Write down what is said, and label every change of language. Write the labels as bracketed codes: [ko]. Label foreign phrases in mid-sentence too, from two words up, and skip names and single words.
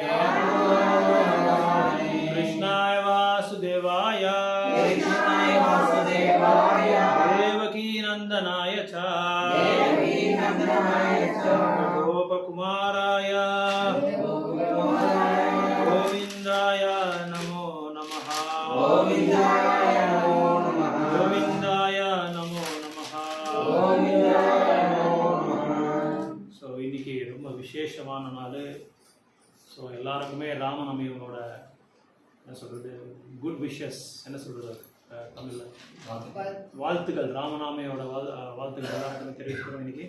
[sa] कृष्णाय वासुदेवाय देवकी नंदनाय च गोपकुमाराय गोविंदाय नमो नमः गोविंदाय नमो नमः [ta] ஸோ இன்னைக்கு ரொம்ப விசேஷமான நாள். ஸோ எல்லாருக்குமே ராமநவமியோட என்ன சொல்கிறது, [en] good wishes, [ta] என்ன சொல்கிறது தமிழில் வாழ்த்துக்கள், ராமநாமையோட வாழ்த்துக்கள் எல்லாருக்குமே தெரிவிக்கிறோம் இன்னைக்கு.